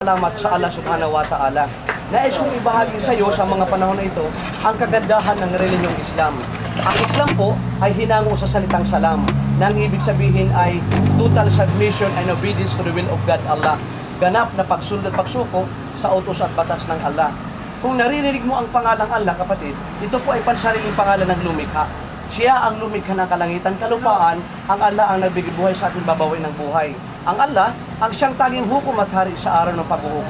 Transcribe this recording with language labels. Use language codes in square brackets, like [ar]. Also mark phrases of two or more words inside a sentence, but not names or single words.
[tl] Salamat sa [ar] الله سبحانه وتعالى. [tl] Nais kong ibahagi sa iyo sa mga panahon na ito ang kagandahan ng relihiyong Islam. Ang Islam po ay hinango sa salitang salam, na ang ibig sabihin ay [en] total submission and obedience to the will of God Allah. [tl] Ganap na pagsunod at pagsuko sa utos at batas ng Allah. Kung naririnig mo ang pangalang Allah, kapatid, ito po ay pansariling pangalan ng lumikha. Siya ang lumikha ng kalangitan, kalupaan, ang Allah ang nagbigay buhay sa ating babawi ng buhay. Ang Allah, ang siyang tanging hukom at hari sa araw ng paghuhukom.